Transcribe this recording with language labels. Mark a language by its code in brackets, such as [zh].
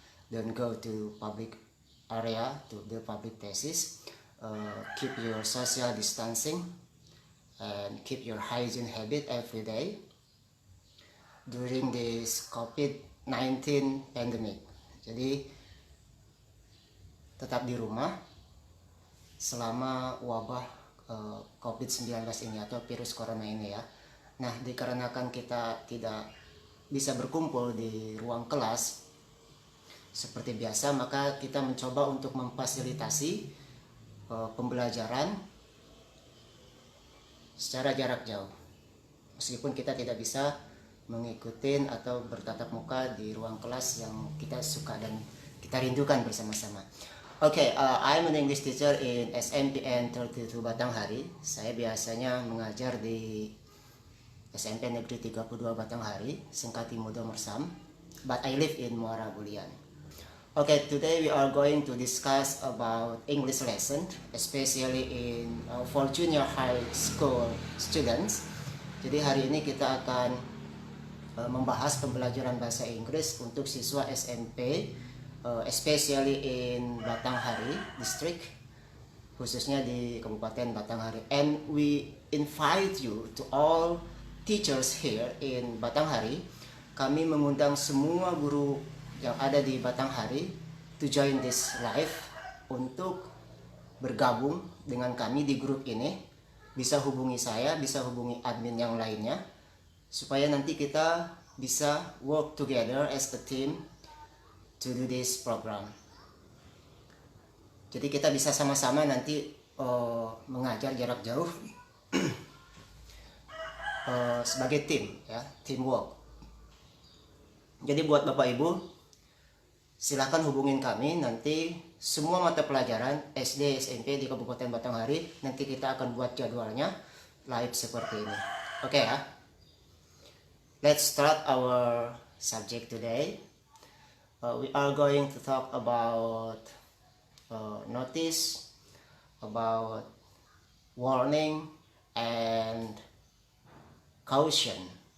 [en] Don't go to public area to do public places. Keep your social distancing and keep your hygiene habit every day during this COVID-19 pandemic. [id] Jadi tetap di rumah selama wabah COVID-19 ini atau virus corona ini ya. Nah, dikarenakan kita tidak bisa berkumpul di ruang kelas seperti biasa, maka kita mencoba untuk memfasilitasi pembelajaran secara jarak jauh. Meskipun kita tidak bisa mengikuti atau bertatap muka di ruang kelas yang kita suka dan kita rindukan bersama-sama. [en] I'm an English teacher in SMPN 32 Batanghari. [id] Saya biasanya mengajar di SMP Negeri 32 Batanghari, Sengkati Mudo Mersam, [en] but I live in Muara Bulian. Today we are going to discuss about English lesson, especially for junior high school students. [id] Jadi hari ini kita akan membahas pembelajaran bahasa Inggris untuk siswa SMP, [en] especially in Batanghari district, [id] khususnya di Kabupaten Batanghari. [en] And we invite you to all teachers here in Batanghari. [id] Kami mengundang semua guru yang ada di Batanghari [en] to join this live [id] untuk bergabung dengan kami di grup ini. Bisa hubungi saya, bisa hubungi admin yang lainnya, supaya nanti kita bisa [en] work together as a team to do this program. [id] Jadi kita bisa sama-sama nanti mengajar jarak jauh sebagai tim ya, teamwork. Jadi buat Bapak Ibu, silakan hubungin kami nanti semua mata pelajaran SD SMP di Kabupaten Batanghari, nanti kita akan buat jadwalnya live seperti ini. Ya. [en] Let's start our subject today. We are going to talk about notice, about warning, and caution.